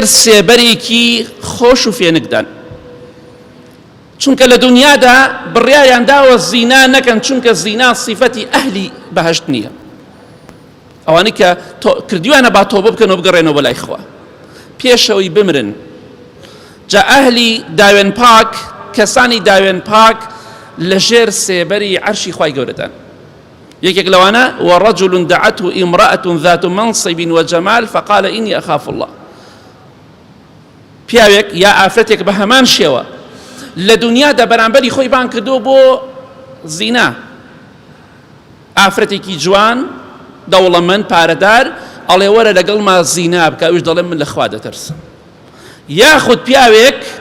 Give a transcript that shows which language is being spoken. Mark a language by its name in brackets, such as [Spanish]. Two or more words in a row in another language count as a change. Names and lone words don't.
[Central Kurdish] سێبەرێکی خۆش و فێنکدان چونکە لە دنیادا بڕیایان داوە زینا نەکەن چونکە زینا صیفەتی ئەهلی بەهەشت نییە ئەوانەی کە کردویانە با تۆبە بکەن و بگەڕێنەوە بەلای خوا پێشەوەی بمرن جا ئەهلی داوێن پاک کەسانی داوێن پاک لە ژێر سێبەری عەرشی خوای گەورەدان یەکێک لەوانە [Arabic] وەڕەجل دعته امرأة ذات منصب وجمال فقال إني أخاف الله [Central Kurdish] پیاوێک یا ئافرەتێک بە هەمان شێوە لە دنیادا بەرامبەری خۆی بان کردو بۆ زینا ئافرەتێکی جوان دەوڵەمەند پارەدار ئەڵێ وەرە لەگەڵما زینا بکە ئەوش دەڵێ من لە خوا دەترسم یاخود پیاوێک